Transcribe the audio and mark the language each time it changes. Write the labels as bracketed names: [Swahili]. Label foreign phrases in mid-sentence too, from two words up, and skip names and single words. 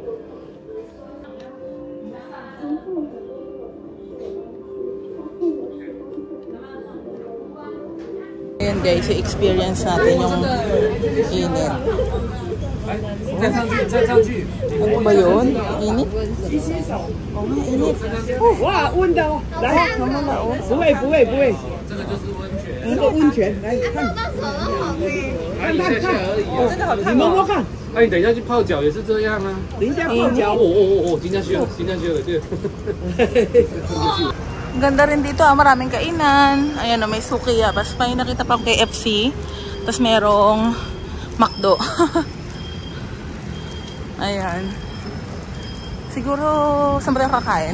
[Filipino] Ayan guys, i-experience natin yung init. Ano ba yun? Init? Oo nga, init. [Chinese] Wow, 温的哦，来，不会不会不会，这个温泉，来看，看看看，你摸摸看，哎，你等一下去泡脚也是这样啊。等一下泡脚，今天去了，今天去了，对。 [Filipino] Ang ganda rin dito ah, maraming kainan. Ayan o, may sukiya. Basta pa yung nakita pa akong KFC. Tapos merong McDo. Ayan. Siguro, saan ba tayo kakain?